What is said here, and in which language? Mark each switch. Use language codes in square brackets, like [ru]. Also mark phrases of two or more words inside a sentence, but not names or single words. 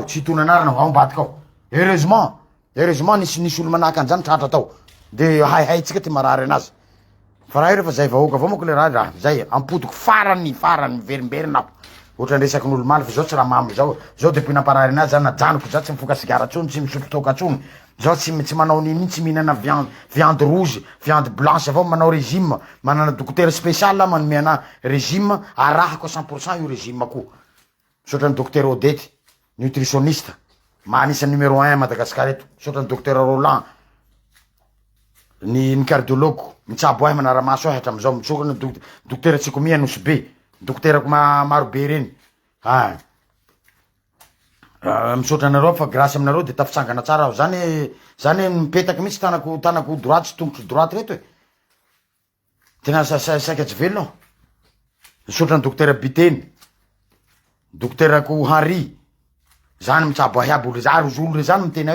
[mg] tsy hitonanarana ao ambadika ao heureusement nisy olo manahaka an'izany tratra tao de haytsika ty marary anazy fa raha io refa zay vahoaka avao mako le raha zay ampodiko farany miverimberina aho ohatrany resaky n'olo maly fa zao tsy raha mamy zao depuis namparary anazy zany najanoko za tsy mifoka sigara atsony tsy misotro toka atsony zao tsy manao nini tsy mihinana [fr] viande rouge viande blanche [mg] avao manao régime manana [fr] docteur spécial [mg] manome ana régime arahako 100% io régime koa sotrany docteur Odety nutritionniste manisa numéro 1 Madagasikara eto sotrany docteur Roland ny cardiologue mitsabo ahy manaramaso ahy hatramizao mitsokana docteur Tsikomia Nosbe docteur ko maro be reny misotra anareo fa grâce aminareo de tafitsangana tsara aho zany mipetaky mihitsy tanako droite sy tongotry droite reto tena saika tsy velona aho misotra ny docteur Biteny docteur ko Henri zany mitsabo ahy aby olo zary olo re zany mitena hoe